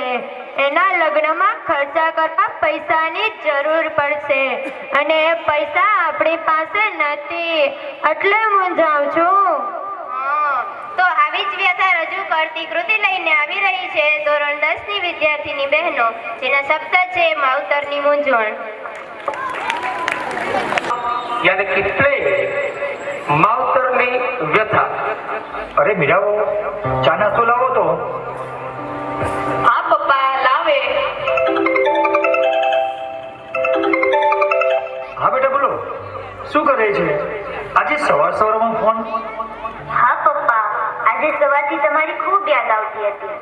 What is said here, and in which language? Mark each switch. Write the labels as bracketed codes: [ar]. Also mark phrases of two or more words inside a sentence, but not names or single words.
[gu] એના લગ્નમાં ખર્ચા કરવા પૈસાની જરૂર પડશે અને એ પૈસા આપણી પાસે નથી, એટલે મૂંઝાવ છું. તો આવી જ વ્યથા રજૂ કરતી કૃતિ લઈને આવી રહી છે ધોરણ 10 ની વિદ્યાર્થીની બહેનો, જેના શબ્દ છે માવતરની મૂંઝવણ. [hi] यानी कि [gu] પ્લે માવતરની વ્યથા. અરે મીરાઓ, चા નાસ્તો લાવો તો. હા પપ્પા, લાવે. હા બેટા બોલો, શું કરે છે આજે સવારમાં ફોન? હા પપ્પા, આજે સવારથી તમારી ખૂબ યાદ આવતી હતી.